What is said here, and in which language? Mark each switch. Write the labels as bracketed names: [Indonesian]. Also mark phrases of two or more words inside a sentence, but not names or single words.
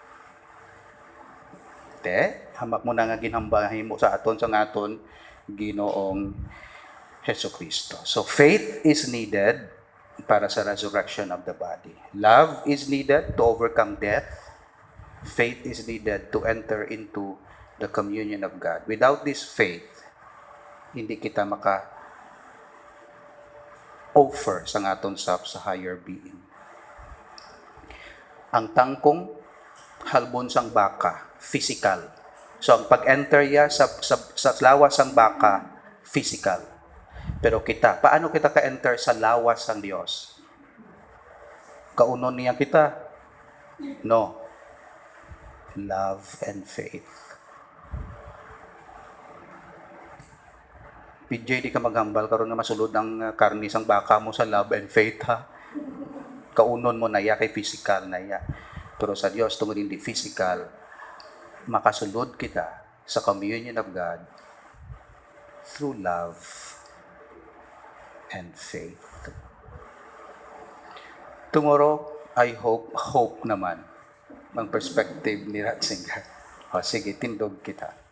[Hiligaynon] Hamak mo na nga ginhambahin mo sa aton Ginoong Jesucristo. [English] So faith is needed [Hiligaynon] para sa [English] resurrection of the body. Love is needed to overcome death. Faith is needed to enter into the communion of God. Without this faith, [Hiligaynon] hindi kita maka-offer sa aton self sa [English] higher being. [Hiligaynon] Ang tangkong halbon sang baka, physical. So, ang pag-enter ya sa lawas ng baka, physical. Pero paano kita ka-enter sa lawas ng Diyos? Kaunon niya kita? No. [English] Love and faith. PJ, [Hiligaynon] di ka maghambal karon nga masulod ang karni sang baka mo sa [English] love and faith, ha? [Hiligaynon] Kaunon mo na kay physical na Pero sa Diyos, tungod hindi physical, makasulod kita sa [English] communion of God through love and faith. Tomorrow, I hope naman, ang perspective ni Ratzinger. [Hiligaynon] Sige, tindog kita.